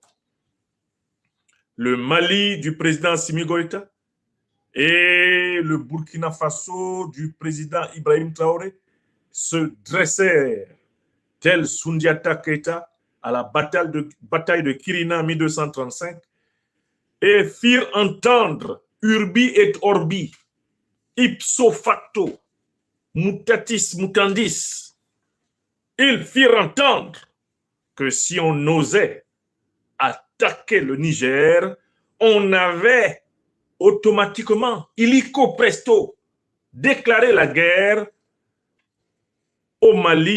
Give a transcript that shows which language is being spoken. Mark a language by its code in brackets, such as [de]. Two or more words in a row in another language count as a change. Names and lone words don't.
[fr] Le Mali du président Assimi Goïta et le Burkina Faso du président Ibrahim Traoré se dressèrent tel Soundiata Keita à la bataille de Kirina en 1235 et firent entendre [la] Urbi et Orbi ipso facto, mutatis mutandis, [fr] ils firent entendre que si on osait attaquer le Niger, on avait automatiquement, [la] illico presto, [fr] déclaré la guerre au Mali